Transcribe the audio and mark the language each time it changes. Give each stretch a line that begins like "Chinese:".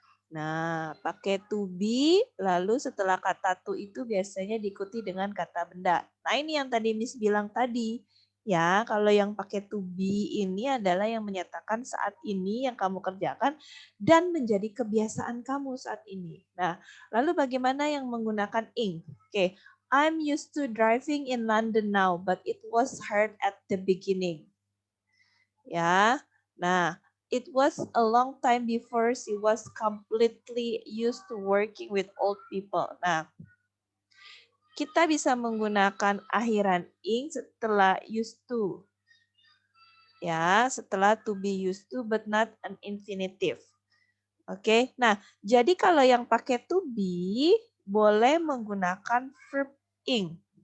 Indonesian: Nah, pakai to be, lalu setelah kata to itu biasanya diikuti dengan kata benda. Nah, ini yang tadi Miss bilang tadi. Ya, kalau yang pakai to be ini adalah yang menyatakan saat ini yang kamu kerjakan dan menjadi kebiasaan kamu saat ini. Nah, lalu bagaimana yang menggunakan ing?
English: Oke, I'm used to driving in London now, but it was hard at the beginning. Ya, nah, it was a long time before she was completely used to working with old people.
Indonesian: Nah, kita bisa menggunakan akhiran ing setelah used to. Ya, setelah
English: to be used to but not an infinitive.
Indonesian: Oke, nah jadi kalau yang pakai to be boleh menggunakan verb ing.